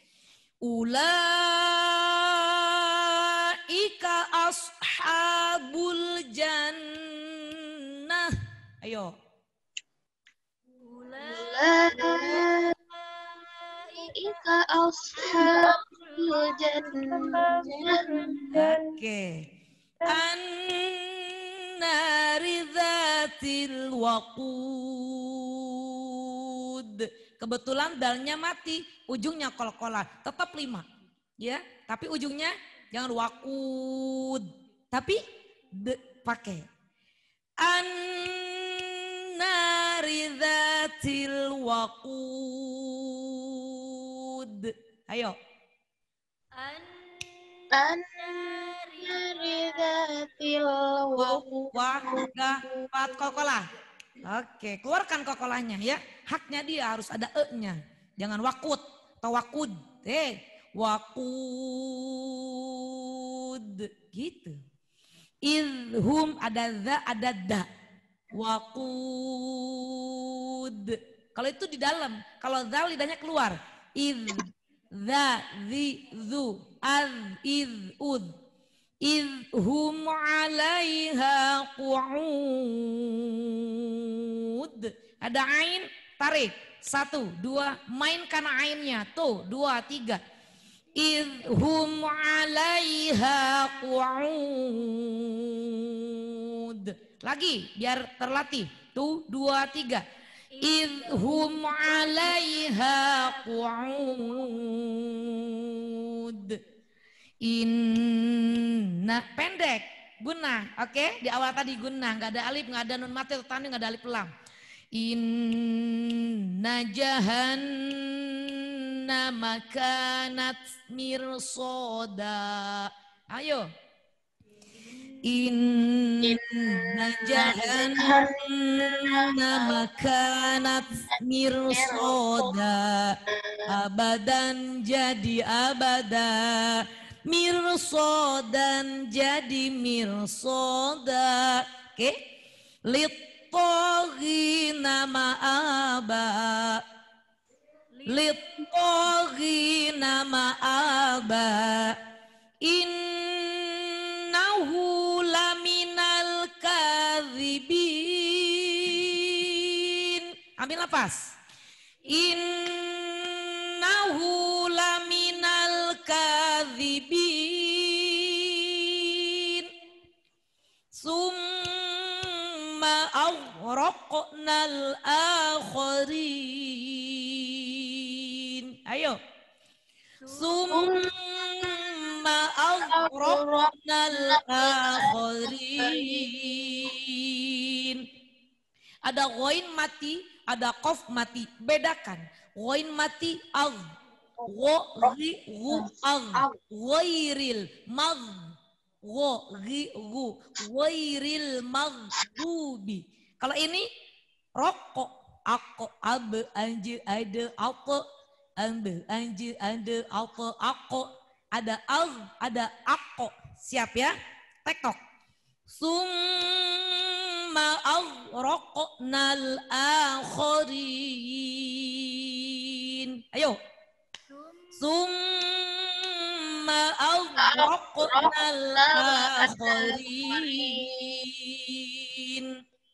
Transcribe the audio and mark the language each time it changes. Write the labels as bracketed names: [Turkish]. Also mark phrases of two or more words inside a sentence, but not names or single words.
[Arabic] أولئك أصحاب الجنة. Ayo. أولئك أصحاب الجنة. [Indonesian] Oke. [Arabic] النار ذات الوقود. [Indonesian] Kebetulan dalnya mati, ujungnya kol-kolan. Tetap 5. Ya, tapi ujungnya jangan waqud. Tapi pakai. [Arabic] النار ذات الوقود. [Indonesian] Ayo. [Arabic] النار ذات الوقود. [Indonesian] Pat kol-kolah. Oke, keluarkan kokolahnya ya. Haknya dia harus ada e-nya. Jangan wakut atau wakud. Wakud. Gitu. Idhum ada za, ada da. Wakud. Kalau itu di dalam. Kalau za lidahnya keluar. Idh, za, zi, zu, az, idh, ud. [Arabic] إذ هم عليها قعود. [Indonesian] Ada ain, tarik. 1, 2, mainkan ainnya. [Arabic] Tuh, 2, 3. إذ هم عليها قعود. [Indonesian] Lagi, biar terlatih. Tuh, 2, 3. [Arabic] إذ هم عليها قعود. [Indonesian] Inna pendek guna, oke? Di awal tadi guna, nggak ada alif, nggak ada nun mati atau tanwin, nggak ada alif lam. [Arabic] إن جهنم كانت مرصادا. [Indonesian] Ayo. [Arabic] إن جهنم كانت مرصادا. [Indonesian] Abadan jadi abada. Mirsodan jadi mirsoda. Oke. [Arabic] للطاغين مآبا. للطاغين مآبا. إنه لمن الكاذبين. [Indonesian] Ambil nafas. [Arabic] إنه لمن الكاذبين. ثم أغرقنا الآخرين. Ayo. ثم أغرقنا الآخرين. [Indonesian] Ada ghain mati, ada qaf mati. Bedakan. Ghain mati agh. [Arabic] غير المغ. غير المغضوب. [Indonesian] Kalau ini rokok, aku, abe, anjir, ada, aku, ambe, anjir, ada, aku, ada al, ada aku. Siap ya? Tektok. [Arabic] ثم أغرقنا الآخرين. [Indonesian] Ayo. [Arabic] ثم أغرقنا الآخرين.